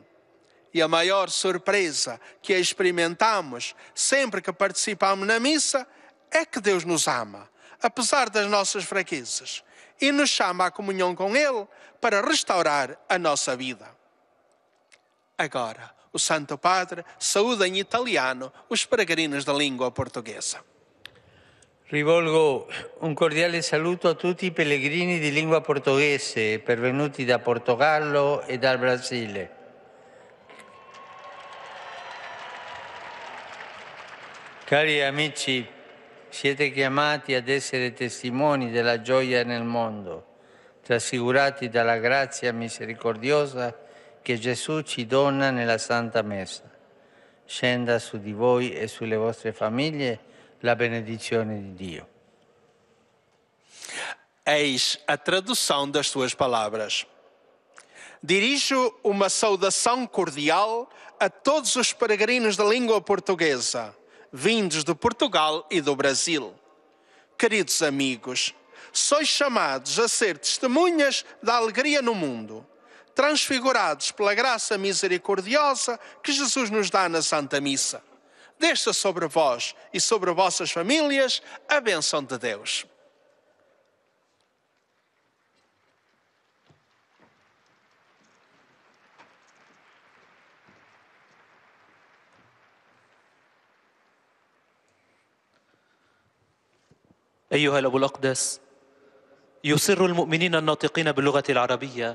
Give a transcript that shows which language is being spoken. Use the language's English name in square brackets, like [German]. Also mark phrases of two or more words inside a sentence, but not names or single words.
[Portuguese] E a maior surpresa que experimentamos sempre que participamos na missa é que Deus nos ama, apesar das nossas fraquezas, e nos chama à comunhão com Ele para restaurar a nossa vida. Agora, o Santo Padre saúda em italiano os peregrinos da língua portuguesa. [Italian] Rivolgo un cordiale saluto a tutti i pellegrini di lingua portoghese pervenuti da Portogallo e dal Brasile. Cari amici, siete chiamati ad essere testimoni della gioia nel mondo, trasfigurati dalla grazia misericordiosa che Gesù ci dona nella Santa Messa. Scenda su di voi e sulle vostre famiglie la benedizione di Dio. [Portuguese] Eis a tradução das suas palavras. Dirijo uma saudação cordial a todos os peregrinos da língua portuguesa, vindos de Portugal e do Brasil. Queridos amigos, sois chamados a ser testemunhas da alegria no mundo, transfigurados pela graça misericordiosa que Jesus nos dá na Santa Missa. Desça sobre vós e sobre vossas famílias a bênção de Deus. [Arabic] أيها الأب الأقدس، يسر المؤمنين الناطقين باللغة العربية